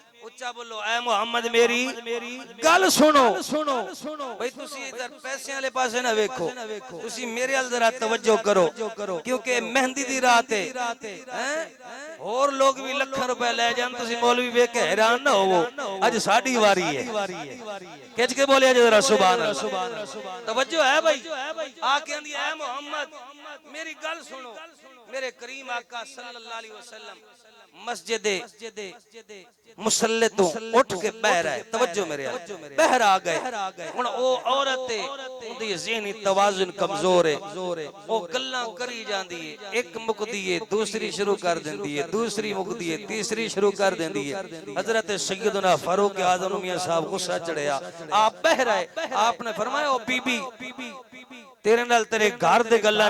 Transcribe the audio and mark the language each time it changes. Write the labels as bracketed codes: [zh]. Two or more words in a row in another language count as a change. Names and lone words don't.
[pa] اچا بولو اے محمد میری گل سنو بھائی تسی ادھر پیسے والے پاسے نہ ویکھو تسی میرے ال ذرا توجہ کرو کیونکہ مہندی دی رات ہے اور لوک بھی لکھاں روپے لے جان تسی مولوی ویکھ کے حیران نہ ہووو اج ساڈی واری ہے کھچ کے بولے ذرا [ar] سبحان الله [pa] توجہ ہے بھائی آکے آندی اے محمد میری گل سنو میرے کریم آقا [ar] صلى الله عليه وسلم [pa] مسجد مصلے توں اٹھ کے بہہ رہا ہے توجہ میرے بہر آ گئے ہن او عورت اوندی ذہنی توازن کمزور ہے او گلاں کری جاندی ہے ایک مکدی ہے دوسری شروع کر دیندی ہے دوسری مکدی ہے تیسری شروع کر دیندی ہے حضرت سیدنا فاروق اعظم میاں صاحب غصہ چڑھیا آپ بہہ رہے آپنے فرمایا او بی بی تیرے نال تیرے گھر دے گلا